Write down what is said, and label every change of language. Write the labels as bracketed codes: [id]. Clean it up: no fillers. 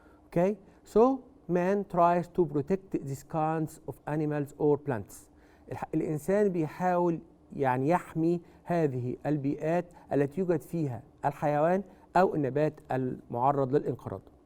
[en] Okay? So man tries to protect these kinds of animals or plants. [ar] الإنسان بيحاول يعني يحمي هذه البيئات التي يوجد فيها الحيوان أو النبات المعرض للانقراض.